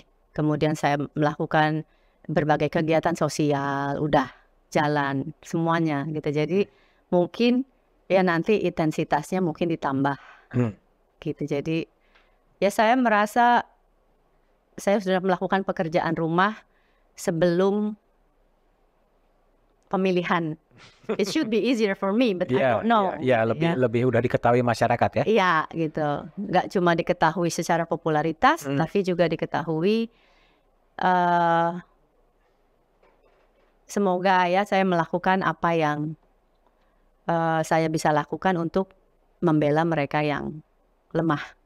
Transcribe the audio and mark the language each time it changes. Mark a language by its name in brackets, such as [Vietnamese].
[Indonesian] Kemudian saya melakukan berbagai kegiatan sosial, udah jalan semuanya gitu. Jadi mungkin ya nanti intensitasnya mungkin ditambah gitu. Jadi ya saya merasa saya sudah melakukan pekerjaan rumah sebelum pemilihan. [English] It should be easier for me, but I don't know. [Indonesian] Lebih udah diketahui masyarakat ya. Iya gitu. Nggak cuma diketahui secara popularitas, tapi juga diketahui. Semoga ya saya melakukan apa yang saya bisa lakukan untuk membela mereka yang lemah.